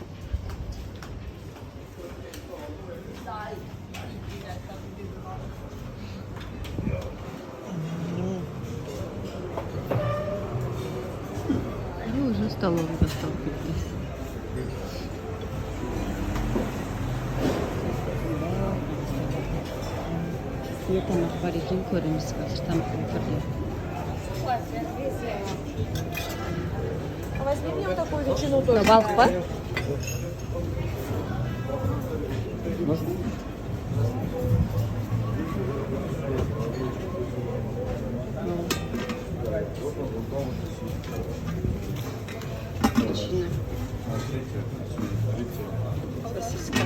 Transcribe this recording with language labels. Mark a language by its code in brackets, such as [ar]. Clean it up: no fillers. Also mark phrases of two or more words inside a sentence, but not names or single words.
[ru] Уже столовый достал кетті. [kk] Не тамақ бар екен, көреміз қазір тамақтың түрлері. [ru] Возьми мне вот такую ветчину тоже. [kk] Балық бар? Ветчина. Сосиска.